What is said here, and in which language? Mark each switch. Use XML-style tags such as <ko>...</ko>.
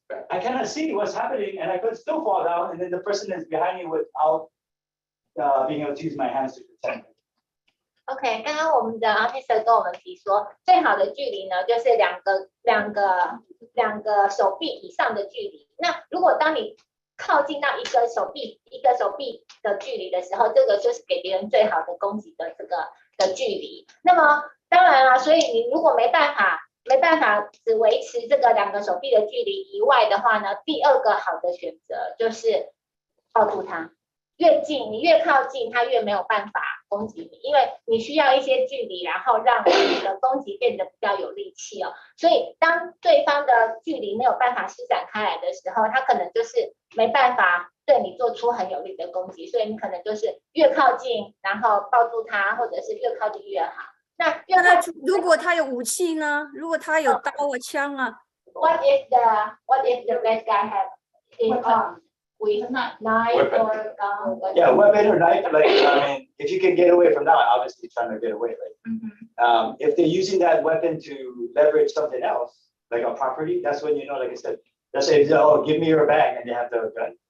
<en>I cannot see what's happening, and I could still fall down, and then the person is behind me without being able to use my hands to protect me.</en> <zh>OK， 刚刚我们的 officer 跟我们提说，最好的距离呢，就是两个手臂以上的距离。那如果当你靠近到一个手臂的距离的时候，这个就是给别人最好的攻击的的距离。那么当然了，所以你如果没办法只维持这个2个手臂的距离以外的话呢，第二个好的选择就是抱住他。越近，你越靠近，他越没有办法攻击你，因为你需要一些距离，然后让你的攻击变得比较有力气哦。所以当对方的距离没有办法施展开来的时候，他可能就是没办法对你做出很有力的攻击，所以你可能就是越靠近，然后抱住他，或者是越靠近越好。那如果他有武器呢？如果他有刀啊、枪啊</zh> <en>What if the bad guy have his arm? with knife or gun. Yeah, weapon or knife, like, I mean, if you can get away from that, obviously trying to get away, right? If they're using that weapon to leverage something else, like a property, that's when you know, like I said, let's say, oh, give me your bag, and they have the gun.</en>